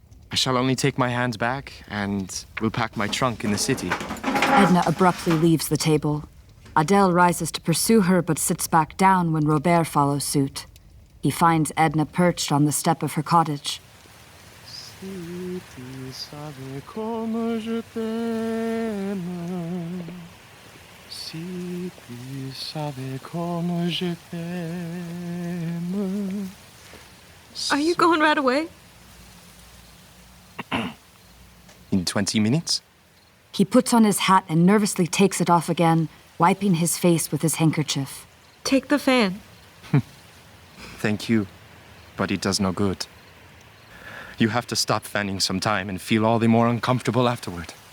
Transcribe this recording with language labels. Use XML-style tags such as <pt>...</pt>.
<en>I shall only take my hand back and will pack my trunk in the city. Edna abruptly leaves the table. Adele rises to pursue her but sits back down when Robert follows suit. He finds Edna perched on the step of her cottage.</en> <fr>Si tu savais comme je t'aime. Si tu savais comme je t'aime.</fr> <en>Are you going right away? In 20 minutes? He puts on his hat and nervously takes it off again, wiping his face with his handkerchief. Take the fan. Thank you, but it does no good. You have to stop fanning some time and feel all the more uncomfortable afterward.</en>